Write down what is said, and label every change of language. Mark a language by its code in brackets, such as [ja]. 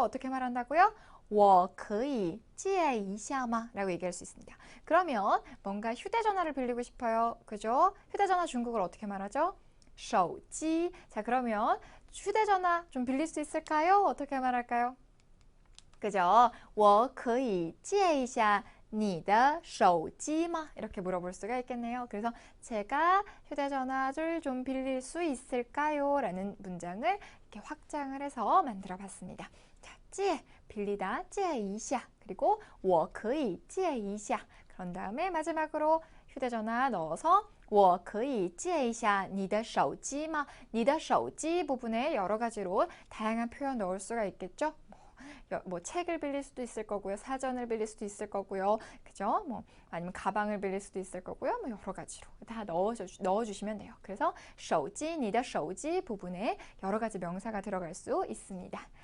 [ko] 어떻게 말한다고요? [zh] 我可以借一下吗? [ko] 라고 얘기할 수 있습니다. 그러면 뭔가 휴대전화를 빌리고 싶어요. 그죠? 휴대전화 중국어로 어떻게 말하죠? [zh] 手机. [ko] 자, 그러면 휴대전화 좀 빌릴 수 있을까요? 어떻게 말할까요? 그죠? [zh] 我可以借一下你的手机吗? [ko] 이렇게 물어볼 수가 있겠네요. 그래서 제가 휴대전화를 좀 빌릴 수 있을까요? 라는 문장을 이렇게 확장을 해서 만들어 봤습니다. [zh] 자, 借, [ko] 빌리다, [zh] 借一下. [ko] 그리고 [zh] 我可以借一下. [ko] 그런 다음에 마지막으로 휴대전화 넣어서 [zh] 我可以借一下你的手机吗? 你的手机 [ko] 부분에 여러 가지로 다양한 표현 넣을 수가 있겠죠? 뭐 책을 빌릴 수도 있을 거고요. 사전을 빌릴 수도 있을 거고요. 그죠? 뭐 아니면 가방을 빌릴 수도 있을 거고요. 뭐 여러 가지로 다 넣어주시면 돼요. 그래서 手机, [zh] 你的手机 [ko] 부분에 여러 가지 명사가 들어갈 수 있습니다.